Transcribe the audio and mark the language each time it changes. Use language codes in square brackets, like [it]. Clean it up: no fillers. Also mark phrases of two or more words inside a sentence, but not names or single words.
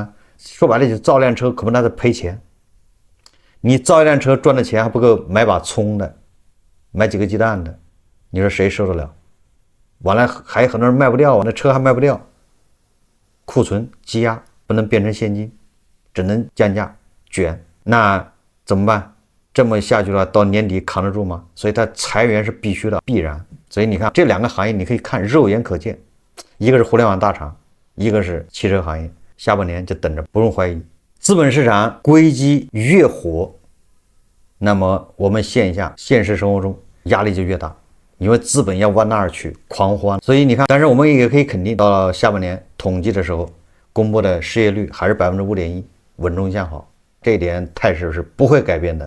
[zh] 說白了就是造輛車，可不那在賠錢。你造一輛車賺的錢還不夠買把蔥的，買幾個雞蛋的，你說誰受得了？完了還有很多人賣不掉啊，那車還賣不掉。庫存積壓，不能變成現金，只能降價捲。那怎麼辦？這麼下去了，到年底扛得住嗎？所以它裁員是必須的，必然。所以你看这2个行業，你可以看肉眼可見，一個是互聯網大廠，一個是汽車行業。下半年就等着，不用懷疑。資本市場歸機越火，那麼我們現實生活中壓力就越大，因為資本要往那兒去狂歡。所以你看，但是我們也可以肯定，到了下半年統計的時候，公布的失業率還是5.1%，穩中向好，這一點態勢是不會改變的。